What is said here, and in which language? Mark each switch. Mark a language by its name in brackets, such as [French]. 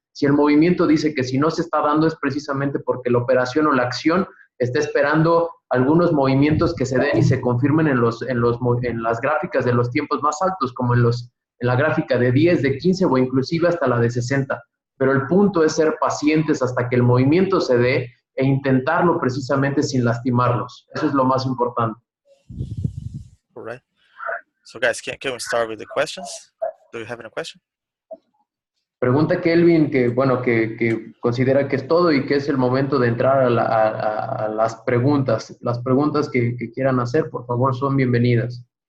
[Spanish] Si el movimiento dice que si no se está dando es precisamente porque la operación o la acción está esperando algunos movimientos que se den y se confirmen en las gráficas de los tiempos más altos, como en la gráfica de 10, de 15 o inclusive hasta la de 60. Pero el punto es ser pacientes hasta que el movimiento se dé e intentarlo precisamente sin lastimarlos. Eso es lo más importante. [English] All right. So guys, can we start with the questions? Do you have any question? [Spanish] Pregunta Kelvin que, bueno, que considera que es todo y que es el momento de entrar a las preguntas. Las preguntas que quieran hacer, por favor, son bienvenidas.